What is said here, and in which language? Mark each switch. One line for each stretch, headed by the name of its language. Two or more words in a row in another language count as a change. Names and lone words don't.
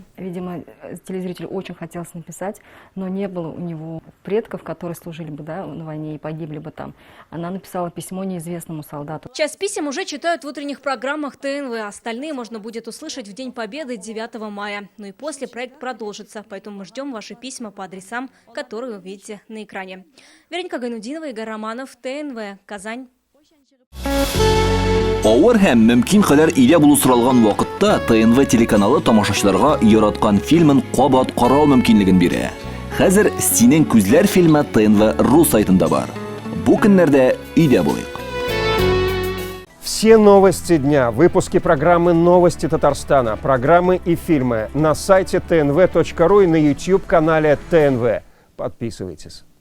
Russian: Видимо, телезрителю очень хотелось написать, но не было у него предков, которые служили бы на войне и погибли бы там. Она написала письмо неизвестному солдату. Часть писем уже читают в утренних программах ТНВ. Остальные можно будет услышать в День Победы 9 мая. Ну и после проект продолжится. Поэтому мы ждем ваши письма по адресам, которые вы видите на экране. Вероника Гайнудинова, Игорь Романов, ТНВ, Казань.
Tatar: Авыр һәм мөмкин кадәр илә булу соралган вакытта ТНВ телеканалы тамашачыларга яраткан фильмын кабат карау мөмкинлеген бирә. Хәзер "Синең күзләр" фильмы ТНВ.ру сайтында бар. Бу көннәрдә өйдә булыйк.
Russian: Все новости дня, выпуски программы «Новости Татарстана», программы и фильмы на сайте tnv.ru и на YouTube-канале ТНВ. Подписывайтесь.